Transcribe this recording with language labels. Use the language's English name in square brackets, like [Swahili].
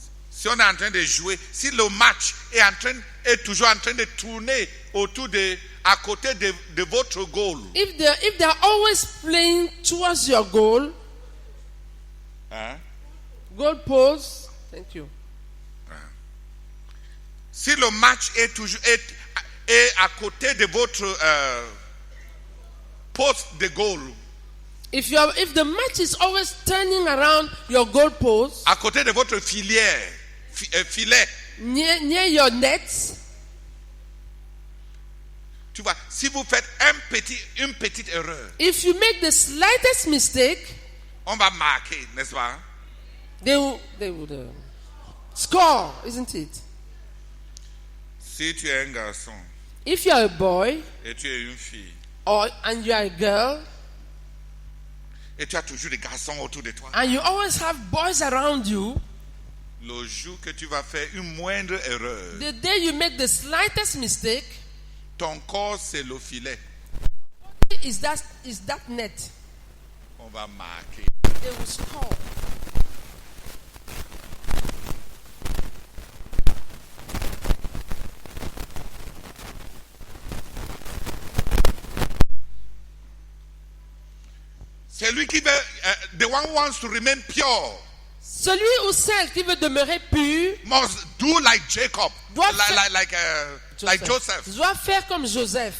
[French] si on est en train de jouer, si le match est toujours en train de tourner à côté de votre goal, [English] if they are always playing towards your goal, [French] hein? [English] goal post, thank you. [French] Si le match est toujours est à côté de votre poste de goal, [English] If the match is always turning around your goal post, [French] à côté de votre filet, [English] near your net, [French] tu vois, si vous faites une petite erreur, [English] if you make the slightest mistake, [French] on va marquer, n'est-ce pas? [English] they would score, isn't it? [French] Si tu es un garçon [English] If you are a boy [French] et tu es une fille, [English] and you are a girl, [French] et tu as toujours des garçons autour de toi, [English] and you always have boys around you, [French] le jour que tu vas faire une moindre erreur, [English] the day you make the slightest mistake, [French] ton corps c'est le filet, [English] is that net. [French] on va marquer. [English] They will score. [French] Celui qui veut, [English] the one who wants to remain pure, [French] Celui ou celle qui veut demeurer pur [English] must do like Jacob, [French] doit [English] like Joseph. [French] doit faire comme Joseph.